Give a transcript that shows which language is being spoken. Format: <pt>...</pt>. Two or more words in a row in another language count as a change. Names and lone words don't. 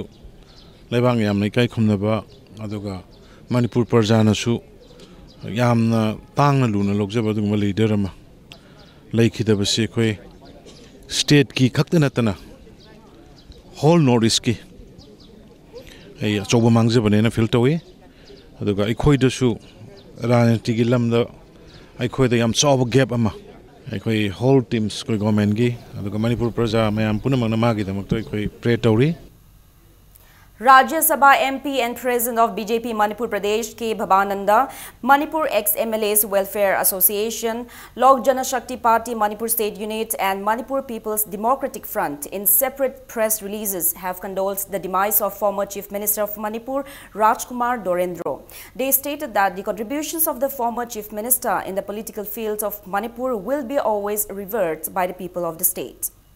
<mni>lebang yamna kai khumnaba aduga Manipur parjana su yamna tangna luna logjaba dugma leader ama laikhidaba se khoi state ki khakta natana</mni> <en>whole northeast</en> <mni>ki ay choba mangje banena filtawi aduga ikhoi dasu ranati gi lamda ikhoi da yam choba gap ama ikhoi</mni> <en>whole teams</en> <mni>koi government gi aduga Manipur praja mayam punamang na magi damak to ikhoi pray tawri.</mni> <en>Rajya Sabha MP and President of BJP Manipur Pradesh K. Bhabananda, Manipur ex-MLAs Welfare Association, Lok Janashakti Party Manipur State Unit and Manipur People's Democratic Front in separate press releases have condoled the demise of former Chief Minister of Manipur Rajkumar Dorendro. They stated that the contributions of the former Chief Minister in the political fields of Manipur will be always revered by the people of the state.</en>